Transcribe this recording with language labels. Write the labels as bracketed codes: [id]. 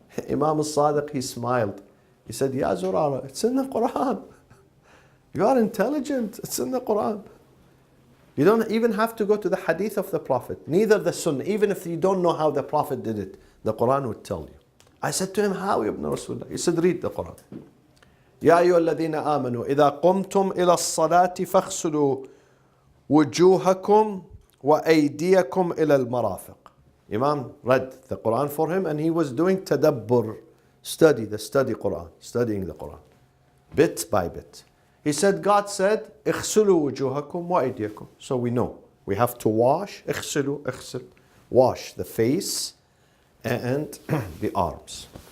[en] Imam al-Sadiq, he smiled. He said, Ya Zurara, it's in the Quran. You are intelligent, it's in the Quran. You don't even have to go to the hadith of the Prophet, neither the Sunnah. Even if you don't know how the Prophet did it, the Quran would tell you. I said to him, how, Ibn Rasulullah? He said, read the Quran. [ar] يا أيها الذين آمنوا إذا قمتم إلى الصلاة فاغسلوا وجوهكم وأيديكم إلى المرافق. [en] Imam read the Quran for him and he was doing tadabbur, studying the Quran, bit by bit. He said, God said, [ar] اغسلوا وجوهكم وأيديكم. [en] So we know, we have to wash, اغسل, wash the face and the arms.